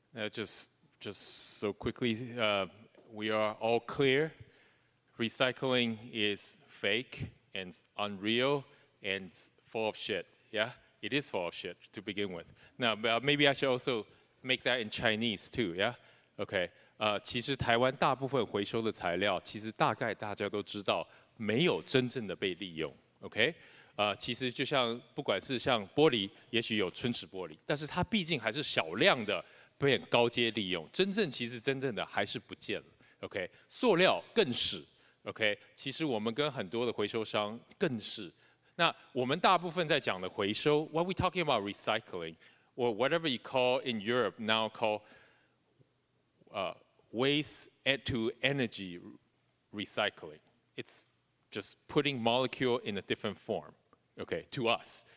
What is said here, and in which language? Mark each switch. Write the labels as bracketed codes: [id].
[en] Just so quickly, we are all clear. Recycling is fake and unreal and full of shit. Yeah, it is full of shit to begin with. Now, maybe I should also make that in Chinese too. Yeah, okay. [zh] 其实台湾大部分回收的材料，其实大概大家都知道，没有真正的被利用。 OK， 其实就像不管是像玻璃，也许有春池玻璃，但是它毕竟还是少量的被高阶利用，真正的还是不见了。 OK， 塑料更是。OK， 其实我们跟很多的回收商更是。那我们大部分在讲的回收 [en] ，what we talking about recycling or whatever you call in Europe now call waste to energy recycling. It's just putting molecule in a different form. Okay, to us.